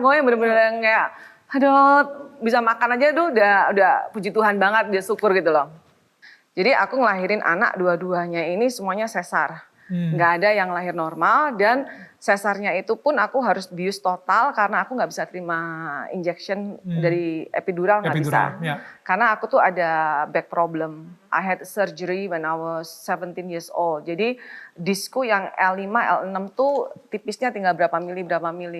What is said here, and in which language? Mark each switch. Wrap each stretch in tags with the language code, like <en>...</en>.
<id>Pokoknya bener-bener yang kayak, aduh. Bisa makan aja tuh udah puji Tuhan banget, dia syukur gitu loh. Jadi aku ngelahirin anak dua-duanya ini semuanya sesar. Nggak ada yang lahir normal dan sesarnya itu pun aku harus bius total karena aku nggak bisa terima injection dari epidural nggak bisa. Karena aku tuh ada</id> <en>back problem. I had surgery when I was 17 years old.</en> <id>Jadi disku yang L5, L6 tuh tipisnya tinggal berapa mili.</id>